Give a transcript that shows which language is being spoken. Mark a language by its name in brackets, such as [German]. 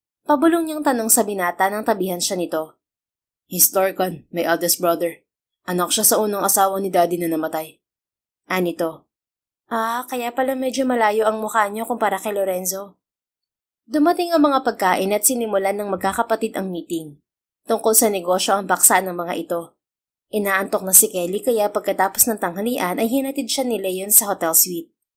[Filipino] Pabulong niyang tanong sa binata nang tabihan siya nito. [English] He's Torkan, my eldest brother. [Filipino] Anak siya sa unang asawa ni Daddy na namatay. Anito. Kaya pala medyo malayo ang mukha niyo kumpara kay Lorenzo. Dumating ang mga pagkain at sinimulan ng magkakapatid ang meeting. Tungkol sa negosyo ang baksa ng mga ito. Inaantok na si Kelly kaya pagkatapos ng tanghalian ay hinatid siya ni Leon sa hotel suite.